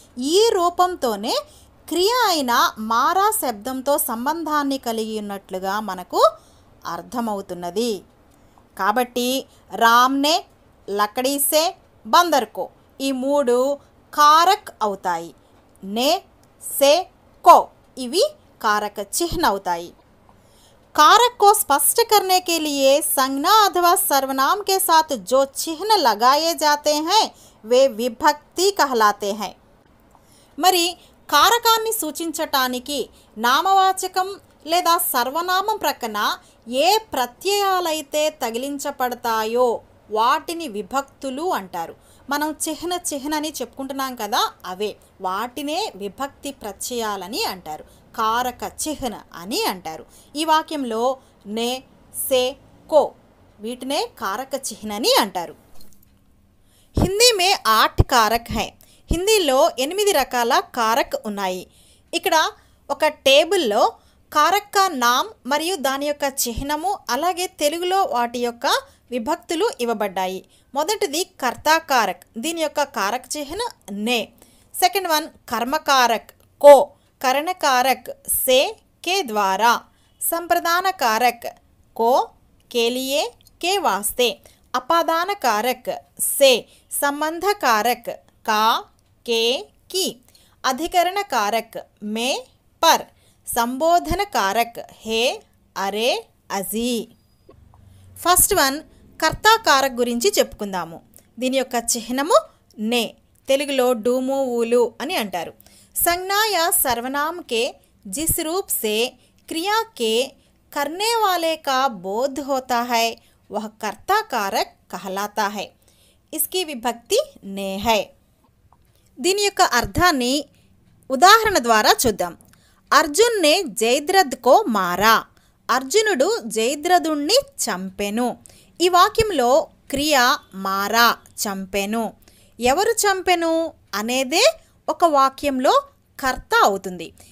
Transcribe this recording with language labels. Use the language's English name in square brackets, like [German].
[Telugu] ఈ రూపంతోనే క్రియ అయిన మారా శబ్దంతో సంబంధాన్ని కలిగి ఉన్నట్లుగా మనకు అర్థమవుతున్నది. కాబట్టి రామ్నే, లక్కడి సే, బందర్ కో ఈ మూడు कारक అవుతాయి. ने, से, को इवी कारक चिन्ह అవుతాయి. [Hindi] कारक को स्पष्ट करने के लिए संज्ञा अथवा सर्वनाम के साथ जो चिन्ह लगाए जाते हैं वे विभक्ति कहलाते हैं. [Telugu] మరి కారకాన్ని సూచించటానికి నామవాచకం లేదా సర్వనామం ప్రక్కన ఏ ప్రత్యయాలైతే తగిలించబడతాయో వాటిని విభక్తులు అంటారు. మనం చిహ్న అని చెప్పుకుంటున్నాం కదా, అవే వాటినే విభక్తి ప్రత్యయాలని అంటారు. కారక చిహ్న అని అంటారు. ఈ వాక్యంలో నే, సే, కో వీటినే కారక చిహ్నని అంటారు. హిందీ మే 8 కారక్ హై. హిందీలో 8 రకాల కారక్ ఉన్నాయి. ఇక్కడ ఒక టేబుల్లో కారక్ కా నామ్ మరియు దాని యొక్క చిహ్నము, అలాగే తెలుగులో వాటి యొక్క విభక్తులు ఇవ్వబడ్డాయి. మొదటిది కర్తాకారక్, దీని యొక్క కారక చిహ్న నే. [Hindi] సెకండ్ వన్ కర్మకారక్ కో, కరణకారక్ సే కే ద్వారా, సంప్రదాన కారక్ को, के लिए, के वास्ते, अपादान कारक से, संबंध कारक का, के, की, अधिकरण कारक में, पर, संबोधन कारक है, अरे, अजी. [Telugu] ఫస్ట్ వన్ కర్తా కారక్ గురించి చెప్పుకుందాము. దీని యొక్క చిహ్నము నే, తెలుగులో డూము ఊలు అని అంటారు. [Hindi] संज्ञा या सर्वनाम के जिस रूप से क्रिया के करने वाले का बोध होता है वह कर्ता कारक कहलाता है. इसकी विभक्ति ने है. [Telugu] దీని యొక్క అర్థాన్ని ఉదాహరణ ద్వారా చూద్దాం. [Hindi] అర్జున్ నే జయద్రథ్ కో మారా. [Telugu] అర్జునుడు జయద్రథుణ్ణి చంపెను. ఈ వాక్యంలో క్రియ మారా, చంపెను. ఎవరు చంపెను అనేదే ఒక వాక్యంలో కర్త అవుతుంది.